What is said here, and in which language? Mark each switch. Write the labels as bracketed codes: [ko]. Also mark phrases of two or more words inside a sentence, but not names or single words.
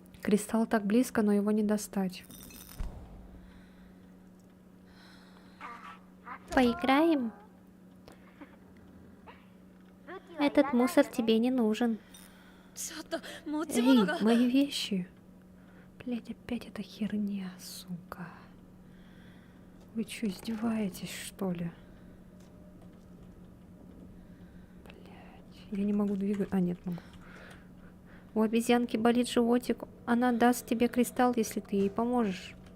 [ru] Кристалл так близко, но его не достать. Поиграем? Этот мусор тебе не нужен. [ja] ちょっと持ち物 [ru] Эй, [ja] が [ru] мои вещи. Блять, опять эта херня, сука. Вы что, издеваетесь, что ли? Блять, я не могу двигать. А, нет, могу. У обезьянки болит животик. Она даст тебе кристалл, если ты ей поможешь.